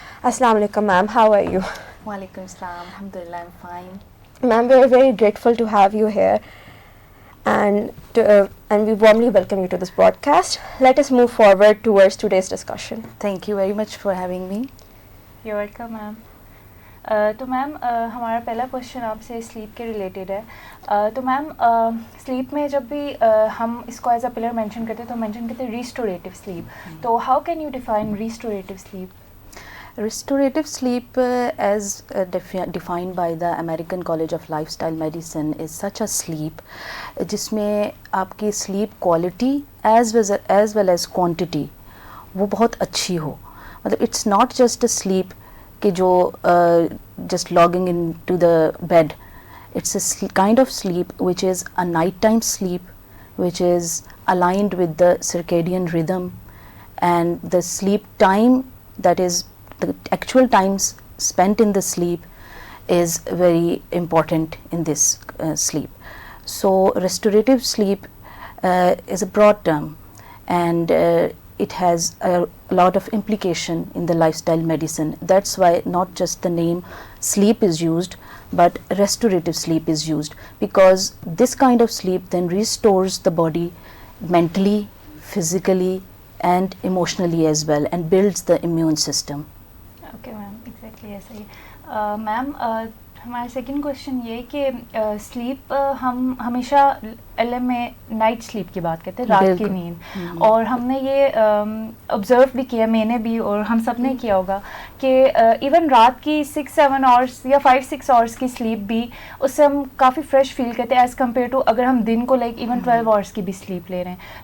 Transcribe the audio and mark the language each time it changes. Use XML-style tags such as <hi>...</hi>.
<en>Assalamu alaikum, ma'am. How are you? Walaikum salam. Alhamdulillah, I'm fine. Ma'am, we are very grateful to have you here, and we warmly welcome you to this broadcast. Let us move forward towards today's discussion. Thank you very much for having me. You're welcome, ma'am.</en> <ur>تو میم ہمارا پہلا question آپ سے slip کے related ہے. تو میم slip میں جب بھی ہم اس کو ایز اے پلر مینشن کرتے ہیں تو مینشن کرتے ہیں ریسٹوریٹو سلیپ.</ur> <en>تو how can you define restorative sleep? Restorative sleep, as defined by the American College of Lifestyle Medicine, is such a sleep</en> <ur>جس میں آپ کی sleep quality as well as quantity وہ بہت اچھی ہو.</ur> <en>مطلب it's not just a sleep کہ جو just logging in to the bed. It's a kind of sleep which is a night time sleep which is aligned with the circadian rhythm, and the sleep time, that is the actual times spent in the sleep, is very important in this sleep. So restorative sleep is a broad term, and it has a lot of implication in the lifestyle medicine. That's why not just the name sleep is used, but restorative sleep is used, because this kind of sleep then restores the body mentally, physically and emotionally as well, and builds the immune system.</en> <ur>Okay ma'am, exactly ایسا ہی. میم ہمارا second question یہ کہ slip ہم ہمیشہ L M میں night sleep کی بات کرتے ہیں، رات کی نیند. اور ہم نے یہ آبزرو بھی کیا، میں نے بھی اور ہم سب نے کیا ہوگا کہ ایون رات کی 6-7 آورس یا 5-6 آورس کی سلیپ بھی اس سے ہم کافی فریش فیل کرتے ہیں ایز کمپیئر ٹو اگر ہم دن کو لائک ایون 12 آورس کی بھی سلیپ لے رہے ہیں.</ur>